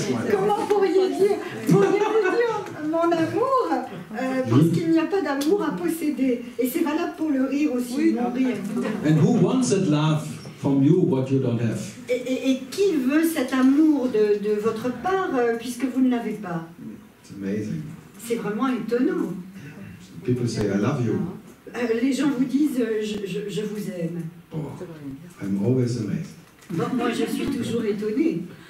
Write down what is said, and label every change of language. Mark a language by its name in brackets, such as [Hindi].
[French] Comment pourriez-vous dire mon amour parce qu'il n'y a pas d'amour à posséder. Et c'est valable pour le rire aussi, oui, mon rire. [English] And who wants that love from you what you don't have? [French] Et qui veut cet amour de votre part puisque vous ne l'avez pas? [English] It's amazing. [French] C'est vraiment étonnant. [English] People say, I love you. [French] Les gens vous disent je vous aime. [English] Oh, I'm always amazed. [French] Bon, moi je suis toujours étonnée.